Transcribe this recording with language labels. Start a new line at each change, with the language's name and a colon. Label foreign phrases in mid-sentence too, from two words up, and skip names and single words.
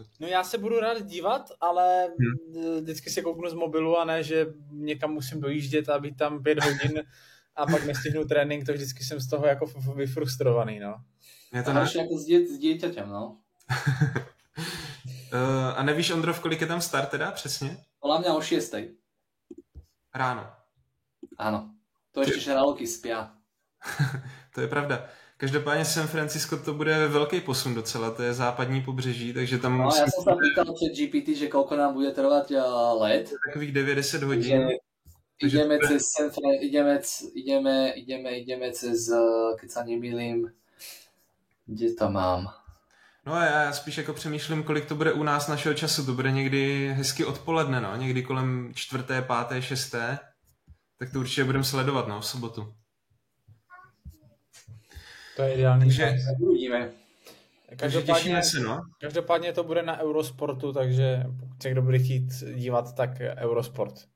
Czech: No já se budu rád dívat, ale vždycky se kouknu z mobilu a ne, že někam musím dojíždět a být tam 5 hodin a pak nestihnu trénink, to vždycky jsem z toho jako vyfrustrovaný, no. Je to
Slovak: náš jako s dieťaťem, no.
Czech: A nevíš, Ondro, v kolik je tam start teda přesně?
Slovak: Podľa mňa o 6:00. Ráno. Áno. To ešte žraloky spia. To je pravda.
Czech: Každopádně San Francisco to bude velký posun docela, to je západní pobřeží, takže tam... No,
Slovak: ja som sa pýtal před GPT, že koľko nám bude trvať let.
Czech: Takových 90 hodin.
Slovak: Ideme cez, keď sa nemýlim, kde to mám?
Czech: No a já spíš jako přemýšlím, kolik to bude u nás našeho času, to bude někdy hezky odpoledne, no, někdy kolem 4., 5., 6., tak to určitě budeme sledovat, no, v sobotu. To je ideální. Takže uvidíme. Každopádně to bude na Eurosportu, takže pokud se kdo bude chtít dívat, tak Eurosport.